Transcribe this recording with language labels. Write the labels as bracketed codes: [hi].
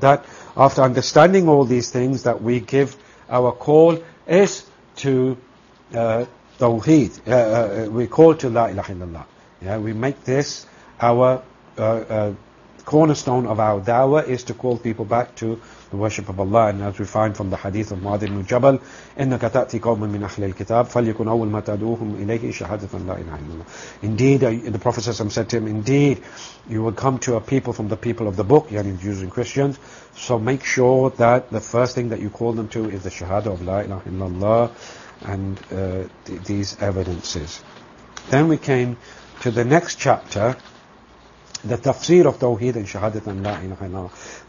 [en] That after understanding all these things, that we give our call is to Tawheed. We call to la ilaha illallah. Yeah, we make this our cornerstone of our da'wah, is to call people back to the worship of Allah. And as we find from the hadith of Mu'adh ibn Jabal, [ar] إِنَّكَ تَأْتِي قَوْمًا مِنْ أَخْلِ الْكِتَابِ فَلْيَكُنْ أَوَّلْ مَا تَدُوهُمْ إِلَيْهِ شَهَادَةً لَا إِلَهَ إِلَّا اللَّهُ. [en] Indeed, the Prophet said to him, indeed, you will come to a people from the people of the book, yani Jews and Christians, so make sure that the first thing that you call them to is the shahada of La ilaha illallah, and these evidences. Then we came to the next chapter, the tafsir of Tawheed and Shahadat and La ilaha illallah.